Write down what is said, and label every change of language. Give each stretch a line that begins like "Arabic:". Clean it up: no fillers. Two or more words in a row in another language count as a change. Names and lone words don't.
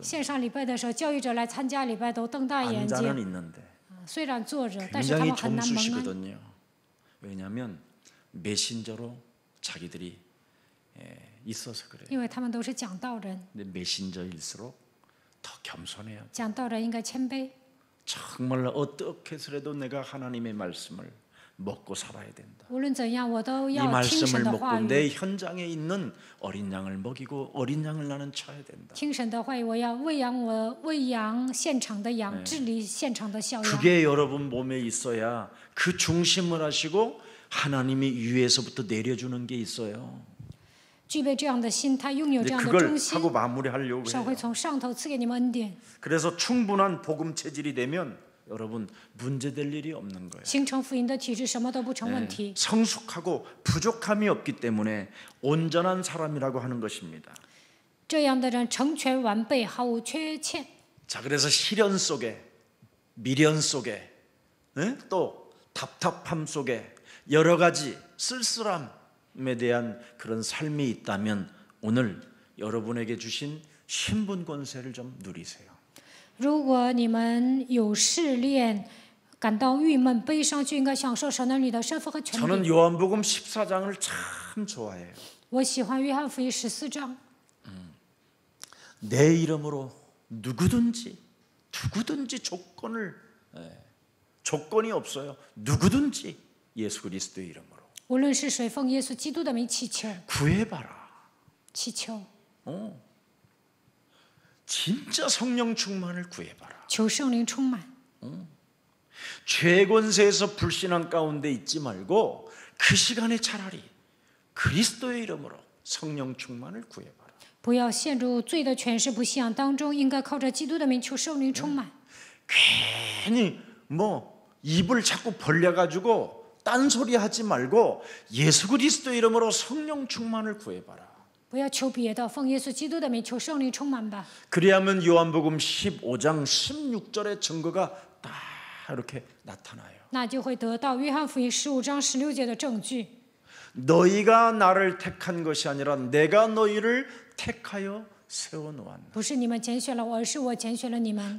Chinese: 线上礼拜的时候，教育者来参加礼拜都瞪大眼
Korean: 앉아는
Chinese: 睛，
Korean: 있는데
Chinese: 虽然坐着，但是他
Korean: 굉장히
Chinese: 们很难蒙恩，
Korean: 점수시거든요. 왜냐하면 메신저로 자기들이 있어서 그래요.
Chinese: 因为他们都是讲道人，
Korean: 근데 메신저일수록 더 겸손해야 돼.
Chinese: 讲道人应该谦卑。
Korean: 정말 어떻게 해서라도 내가 하나님의 말씀을 먹고 살아야 된다.
Chinese: 无论怎样，我都
Korean: 이
Chinese: 要听神
Korean: 말씀을
Chinese: 的话
Korean: 먹고
Chinese: 语。
Korean: 내 현장에 있는 어린 양을 먹이고 어린 양을 나는 쳐야 된다.
Chinese: 听神的话语，我要喂养现场的羊，治理现场的小羊。
Korean: 그게 여러분 몸에 있어야 그 중심을 하시고 하나님이 위에서부터 내려주는 게 있어요.
Chinese: 具备这样的心，他拥有这
Korean: 이제
Chinese: 样的
Korean: 그걸
Chinese: 中心，
Korean: 하고 마무리하려고
Chinese: 神
Korean: 해요.
Chinese: 会从上头赐给你们恩典，
Korean: 그래서 충분한 복음 체질이 되면 여러분 문제될 일이 없는 거예요.
Chinese: 形成福音的体制，什么都不成问
Korean: 네,
Chinese: 题。
Korean: 성숙하고 부족함이 없기 때문에 온전한 사람이라고 하는 것입니다.
Chinese: 这样的人成全完备，毫无缺欠。
Korean: 자, 그래서 시련 속에 미련 속에 또 답답함 속에 여러 가지 쓸쓸함에 대한 그런 삶이 있다면 오늘 여러분에게 주신 신분 권세를 좀 누리세요.
Chinese: 如果你们有试炼，感到郁闷、悲伤，就应该享受神儿女的身份和权
Korean: 저는
Chinese: 柄。
Korean: 요한복음 14장을 참 좋아해요.
Chinese: 我喜欢约翰福音14章，
Korean: 내 이름으로 누구든지 조건이 없어요. 누구든지 예수 그리스도의 이름으로
Chinese: 无论是谁奉耶稣基督的名祈求，
Korean: 구해봐라.
Chinese: 祈求，
Korean: 진짜 성령 충만을 구해봐라.
Chinese: 求圣灵充满。
Korean: 죄 권세에서 불신앙 가운데 있지 말고 그 시간에 차라리 그리스도의 이름으로 성령 충만을 구해봐라.
Chinese: 不要陷入罪的权势不信仰当中，应该靠着基督的名求圣灵充满。
Korean: 괜히 입을 자꾸 벌려가지고 딴소리 하지 말고 예수 그리스도의 이름으로 성령 충만을 구해봐라.
Chinese: 不要求别的，奉耶稣基督的名求圣灵充满吧。
Korean: 그리하면 요한복음 15장 16절의 증거가 딱 이렇게 나타나요.
Chinese: 那就会得到约翰福音15章16节的证据。
Korean: 너희가 나를 택한 것이 아니라 내가 너희를 택하여 세워놓았나.
Chinese: 不是你们拣选了我，而是我拣选了你们，